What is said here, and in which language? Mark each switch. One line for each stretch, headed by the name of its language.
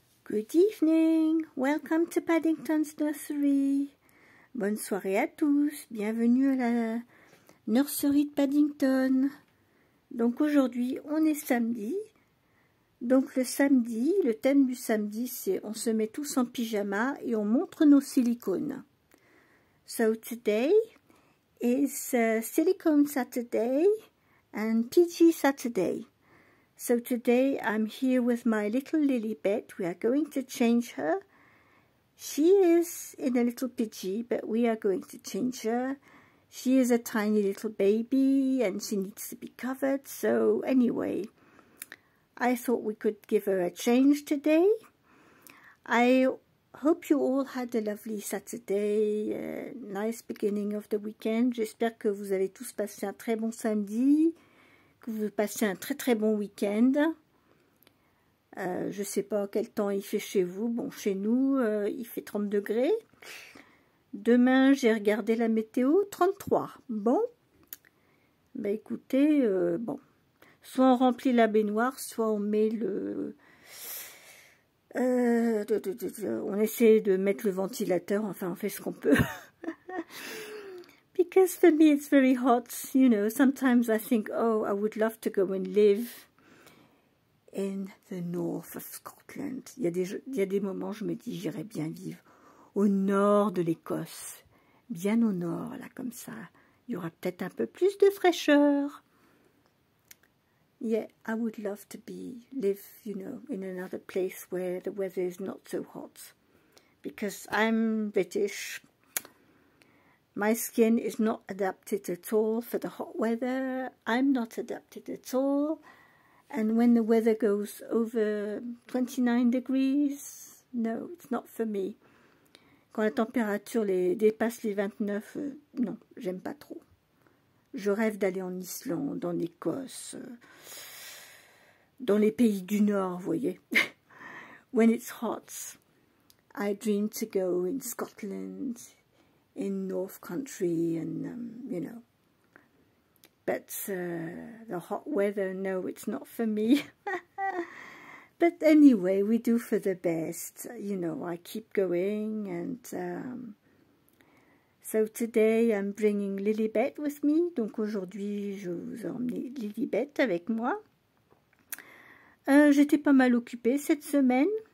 English: Good evening, welcome to Paddington's Nursery.
French: Bonne soirée à tous, bienvenue à la nurserie de Paddington. Donc aujourd'hui, on est samedi. Donc le samedi, le thème du samedi, c'est on se met tous en pyjama et on montre nos silicones.
English: So today is Silicone Saturday and PG Saturday. So today I'm here with my little Lilibet. We are going to change her. She is in a little PG, but we are going to change her. She is a tiny little baby and she needs to be covered. So anyway, I thought we could give her a change today. I hope you all had a lovely Saturday, nice beginning of the weekend.
French: J'espère que vous avez tous passé un très bon samedi. Que vous passez un très bon week-end. Je ne sais pas quel temps il fait chez vous. Bon, chez nous, il fait 30 degrés. Demain, j'ai regardé la météo, 33. Bon, bah écoutez, bon, soit on remplit la baignoire, soit on met le... on essaie de mettre le ventilateur, enfin on fait ce qu'on peut.
English: Because for me it's very hot, you know, sometimes I think, oh, I would love to go and live in the north of Scotland.
French: Il y a des moments, je me dis, j'irais bien vivre au nord de l'Écosse, bien au nord, là, comme ça. Il y aura peut-être un peu plus de fraîcheur.
English: Yeah, I would love to live, you know, in another place where the weather is not so hot. Because I'm British. My skin is not adapted at all for the hot weather. I'm not adapted at all. And when the weather goes over 29 degrees, no, it's not for me.
French: Quand la température dépasse les 29, non, j'aime pas trop. Je rêve d'aller en Islande, en Écosse, dans les pays du Nord, vous voyez.
English: When it's hot, I dream to go in Scotland, in North Country, and you know. But the hot weather, no, it's not for me. But anyway, we do for the best. You know, I keep going, and so today I'm bringing Lilibet with me.
French: Donc aujourd'hui, je vous ai emmené Lilibet avec moi. J'étais pas mal occupée cette semaine.